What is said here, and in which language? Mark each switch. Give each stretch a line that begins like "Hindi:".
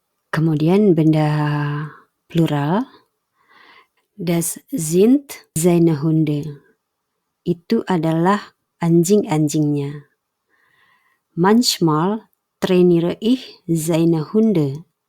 Indonesian: Kemudian benda plural,
German: das sind seine Hunde.
Indonesian: Itu adalah anjing-anjingnya.
German: Manchmal trainiere ich seine Hunde.